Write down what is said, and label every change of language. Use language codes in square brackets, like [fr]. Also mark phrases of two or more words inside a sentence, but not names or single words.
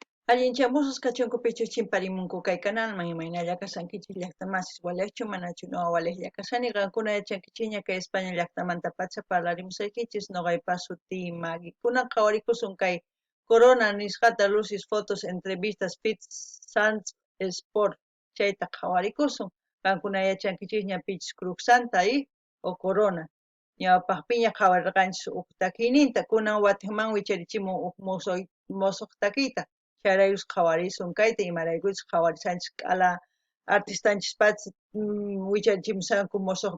[qu] Allinchamusos kachunkupichu chimparimunku kay canalman imaynalla kasankichis llaqtamasis walachu manachu no walejlla kasani qankuna yachankichikña kay España llaqtamanta pacha parlarimusaykichis noqaypa suti Maggie kunan qhawarikusun kay Corona nisqata luces fotos entrevistas pits sans sport chayta qhawarikusun qankuna yachankichikña pichis Cruz Santa o Corona ñawpaqpiña qhawarirqanchis uk takiyninta kunan watiqman wicharichimun uk musuq takiyta Charayus qhawarisun kayta imaraykuchus qhawarisanchis k'ala artistanchispachis wicharichimusanku musuq